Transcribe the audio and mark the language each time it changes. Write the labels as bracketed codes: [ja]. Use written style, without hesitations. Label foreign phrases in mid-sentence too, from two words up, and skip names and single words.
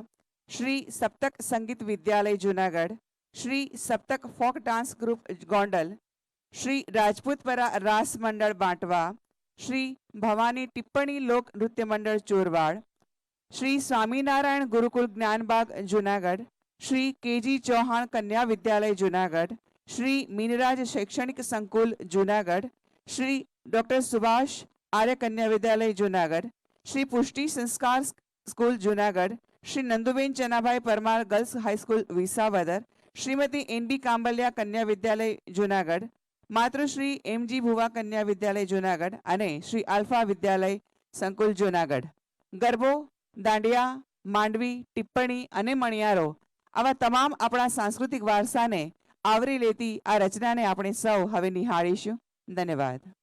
[gu] શ્રી સપ્તક સંગીત વિદ્યાલય જુનાગઢ, શ્રી સપ્તક ફોક ડાન્સ ગ્રુપ ગોંડલ, શ્રી રાજપૂતપરા રાસ મંડળ બાંટવા, શ્રી ભવાની ટિપ્પણી લોક નૃત્ય મંડળ ચોરવાડ, શ્રી સ્વામિનારાયણ ગુરુકુલ જ્ઞાનબાગ જુનાગઢ, શ્રી કેજી ચૌહાણ કન્યા વિદ્યાલય જુનાગઢ, श्री मीनराज शैक्षणिक संकुल जूनागढ़, श्री डॉक्टर सुभाष आर्य कन्या विद्यालय जूनागढ़, श्री पुष्टि संस्कार स्कूल जूनागढ़, श्री नंदुबेन चनाभाई परमार गर्ल्स हाईस्कूल विसावदर, श्रीमती एन.डी. कांबलिया कन्या विद्यालय जूनागढ़, मातृश्री एम.जी. भुवा कन्या विद्यालय जूनागढ़ અને શ્રી આલ્ફા વિદ્યાલય સંકુલ જૂનાગઢ. ગરબો, દાંડિયા, માંડવી, ટિપ્પણી અને મણિયારો આવા તમામ આપણા સાંસ્કૃતિક વારસાને આવરી લેતી આ રચનાને આપણે સૌ હવે નિહાળીશું. ધન્યવાદ.